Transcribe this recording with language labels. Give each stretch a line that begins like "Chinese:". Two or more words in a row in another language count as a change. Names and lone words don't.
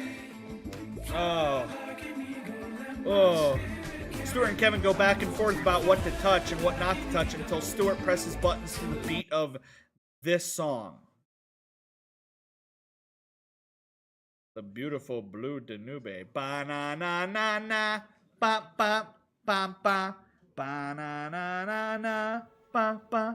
English: Stuart and Kevin go back and forth about what to touch and what not to touch until Stuart presses buttons to the beat of this song. The beautiful Blue Danube. Ba-na-na-na-na. Ba-ba. Ba-ba. Ba-na-na-na-na. Ba-ba.